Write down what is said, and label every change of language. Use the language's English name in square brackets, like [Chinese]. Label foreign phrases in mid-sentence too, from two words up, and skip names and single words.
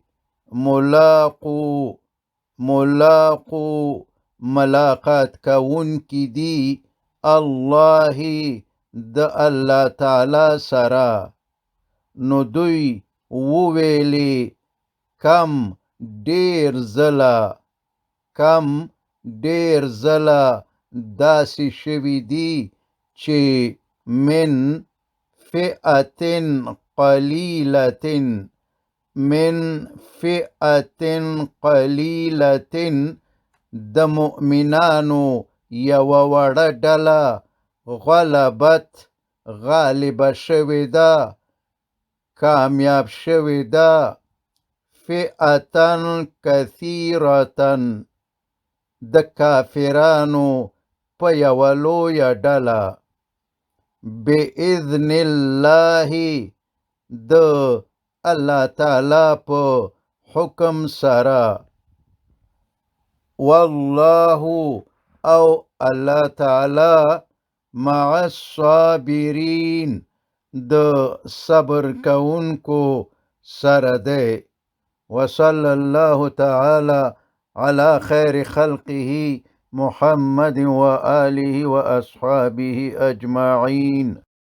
[Pashto] ملاقو ملاقات کوونکي دي الله د الله تعالی سره. نو دوی وویلې کم ډېر ځله داسې شوي دي چې من [Arabic] فئة قلیلة [Pashto] د مؤمنانو یوه وړه ډله غالبه شوې ده کامیاب شوې ده [Arabic] فئة کثیرة [Pashto] د کافرانو په یوه لویه ډله [Arabic] باذن الله [Pashto] د الله تعالی په حکم سره. والله او الله تعالی [Arabic] مع الصابرين [Pashto] د صبر کوونکو سره دی. [Arabic] وصلى الله تعالى على خير خلقه محمد وآله وأصحابه أجمعين.